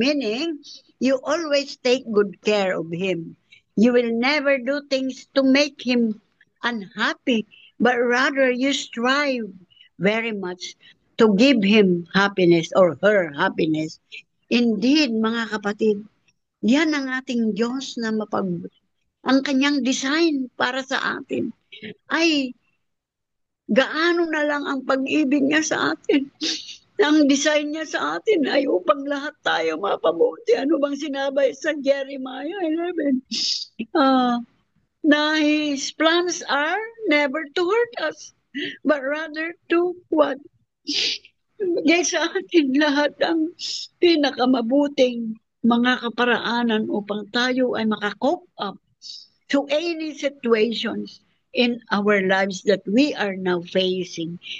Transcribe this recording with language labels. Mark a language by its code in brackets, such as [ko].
[en] Meaning, you always take good care of him. You will never do things to make him unhappy, but rather you strive very much to give him happiness or her happiness. [tl] Indeed, mga kapatid, yan ang ating Diyos na ang kanyang design para sa atin ay gaano na lang ang pag-ibig niya sa atin. Ang design niya sa atin ay upang lahat tayo mapabuti. Ano bang sinabi sa Jeremiah 11? [en] Na His plans are never to hurt us, but rather to what? [tl] Bigay sa atin lahat ang pinakamabuting mga kaparaanan upang tayo ay makakope [en] up to any situations in our lives that we are now facing.